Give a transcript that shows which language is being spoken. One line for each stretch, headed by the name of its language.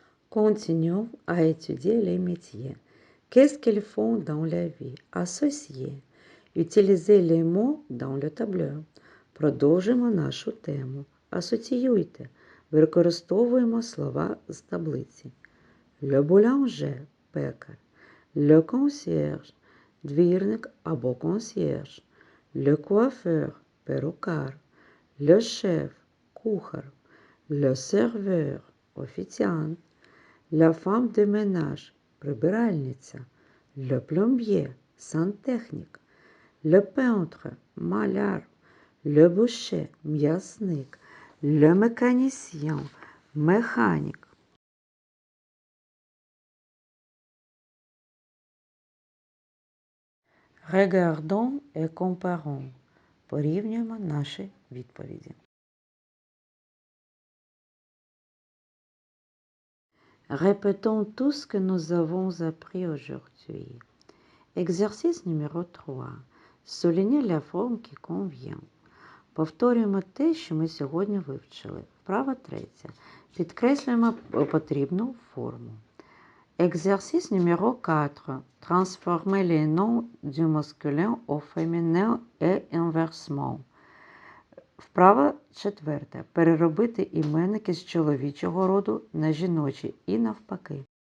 French: Continuons à étudier les métiers. Qu'est-ce qu'ils font dans la vie? Associer. Utilisez les mots dans le табло.
Ukrainian: Продовжимо нашу тему. Асоціюйте. Використовуємо слова з таблиці.
French: Le boulanger –
Ukrainian: пекар.
French: Le concierge –
Ukrainian: двірник або
French: concierge. Le coiffeur –
Ukrainian: перукар.
French: Le chef –
Ukrainian: кухар.
French: Le serveur –
Ukrainian: офіціант.
French: La femme de ménage –
Ukrainian: прибиральниця.
French: Le plombier –
Ukrainian: сантехнік.
French: Le peintre –
Ukrainian: маляр.
French: Le boucher –
Ukrainian: м'ясник.
French: Le mécanicien –
Ukrainian: механік.
French: Regardons et comparons.
Ukrainian: Порівнюємо наші відповіді.
French: Répétons tout ce que nous avons appris aujourd'hui. Exercice numéro 3. Soulignez la forme qui convient.
Ukrainian: Повторюємо те, що ми сьогодні вивчили. Вправа 3. Підкреслюємо потрібну форму.
French: Exercice numéro 4. Transformez les noms du masculin au féminin et inversement.
Ukrainian: Вправа 4. Переробити іменники з чоловічого роду на жіночі і навпаки.